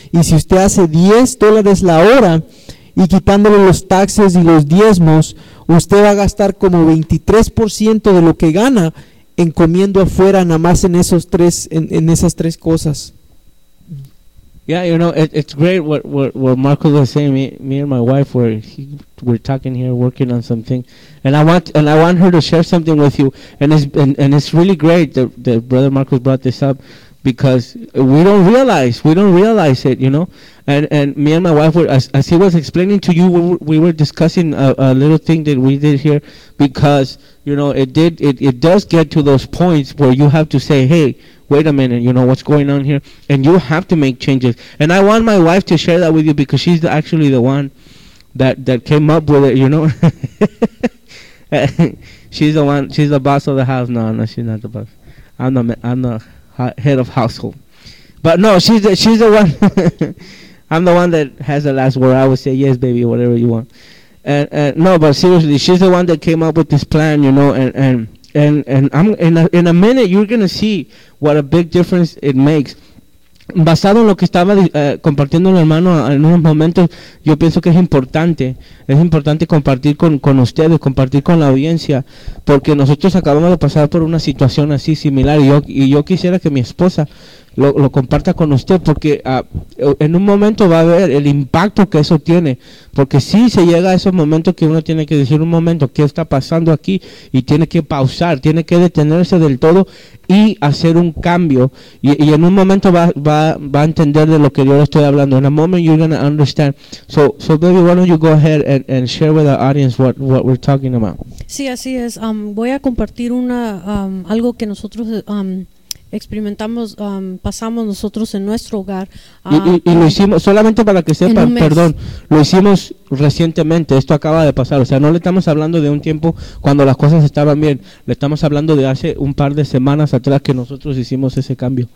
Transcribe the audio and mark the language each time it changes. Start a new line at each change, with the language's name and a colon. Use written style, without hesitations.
Spanish: Y si usted hace $10 la hora y quitándole los
English: taxes
Spanish: y los diezmos, usted va a gastar como 23% de lo que gana en comiendo afuera, nada más en esos tres, en esas tres cosas.
English: Yeah, it's great what Marco was saying. Me and my wife were talking here, working on something, and I want her to share something with you. And it's really great that Brother Marcos brought this up, because we don't realize it, And me and my wife were, as he was explaining to you, we were discussing a little thing that we did here, because it does get to those points where you have to say, hey, wait a minute, what's going on here? And you have to make changes. And I want my wife to share that with you, because she's actually the one that came up with it, she's the boss of the house. No, she's not the boss. I'm the head of household. But no, she's the one. I'm the one that has the last word. I would say, yes, baby, whatever you want. No, but seriously, she's the one that came up with this plan, and I'm in a minute you're gonna see what a big difference it makes.
Spanish: Basado en lo que estaba compartiendo el hermano en unos momentos, yo pienso que es importante compartir con ustedes, compartir con la audiencia, porque nosotros acabamos de pasar por una situación así similar, y yo quisiera que mi esposa lo comparta con usted, porque en un momento va a ver el impacto que eso tiene, porque sí se llega a esos momentos que uno tiene que decir un momento, ¿qué está pasando aquí? Y tiene que pausar, tiene que detenerse del todo y hacer un cambio, y en un momento va a entender de lo que yo le estoy hablando.
English: In a moment you're going to understand. So baby, why don't you go ahead and share with our audience what we're talking about.
Spanish: Sí, así es. Voy a compartir algo que nosotros experimentamos, pasamos nosotros en nuestro hogar. Y lo hicimos, solamente para que sepan, perdón, lo hicimos recientemente, esto acaba de pasar. O sea, no le estamos hablando de un tiempo cuando las cosas estaban bien, le estamos hablando de hace un par de semanas atrás que nosotros hicimos ese cambio.